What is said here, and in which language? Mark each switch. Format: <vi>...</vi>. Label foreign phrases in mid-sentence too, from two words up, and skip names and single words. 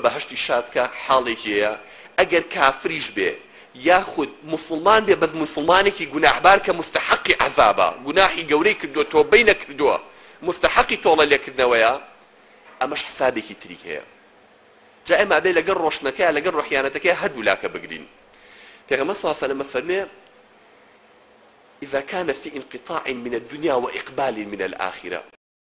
<ckb>بەهەشتی شادکە حاڵێکی هەیە ئەگەر کافریش بێ یاخود مسلمان بێ بەس مسلمانێکی گوناحبار کە مستحقی عەذابە گوناحی گەورەی کردووە تۆبەی نەکردووە مستحقی تۆڵە لێکردنەوەیە ئەمەش حسابێکی تری هەیە جا ئێمە بێ لەگەڵ ڕۆشنەکەیە لەگەڵ ڕۆحیانەتەکەی هەردوو لاکە بگرین پێغەمبەر</ckb> <ar>صلی الله علیه وسلم</ar> <ckb>فەرمێ</ckb> <ar>إذا كان في انقطاع من الدنيا وإقبال من الآخرة</ar>